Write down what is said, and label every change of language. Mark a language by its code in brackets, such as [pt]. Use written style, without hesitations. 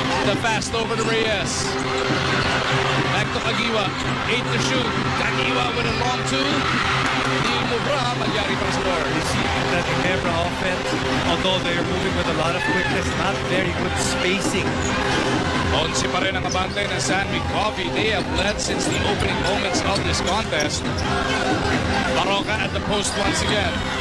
[en] The fast over to Reyes. Back to Caguioa, 8 to shoot. Caguioa with a long 2. Di Mubra, Malyari para sa score. You see that Ginebra offense, although they're moving with a lot of quickness, not very good spacing. [tl] 11 pa rin ang abante ng San Miguel Coffee. [en] They have led since the opening moments of this contest. Baroka at the post once again.